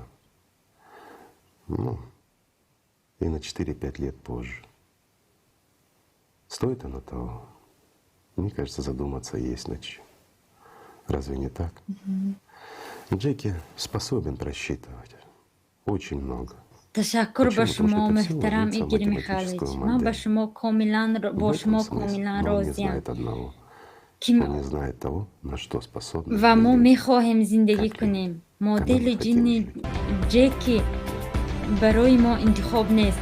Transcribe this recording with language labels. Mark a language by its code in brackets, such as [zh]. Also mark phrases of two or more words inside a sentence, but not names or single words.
[ru] Ну, и на 4-5 лет позже. Стоит оно того? Мне кажется, задуматься есть над чем. Разве не так? Джеки способен просчитывать очень много. [fa] تشکر به شما محترم ایگیر میخالج. من با شما کاملا راضیم. و ما میخواهیم زندگی کنیم. مدل جین جکی برای ما انتخاب نیست.